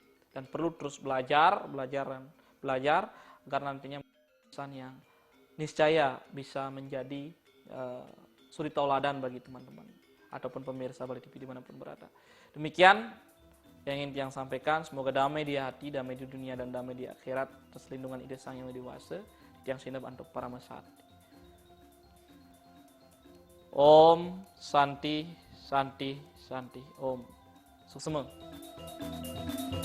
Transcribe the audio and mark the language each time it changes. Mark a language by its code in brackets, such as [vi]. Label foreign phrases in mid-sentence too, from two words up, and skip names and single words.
[id] Dan perlu terus belajar agar nantinya pesan yang niscaya bisa menjadi suri tauladan bagi teman-teman ataupun pemirsa Bali TV dimanapun berada. Demikian yang ingin tiang sampaikan, semoga damai di hati, damai di dunia dan damai di akhirat atas lindungan Ida Sang Yang Dewasa, tiang sinap untuk para masati. [sa] Om Santi Santi Santi Om. [id] Sukses.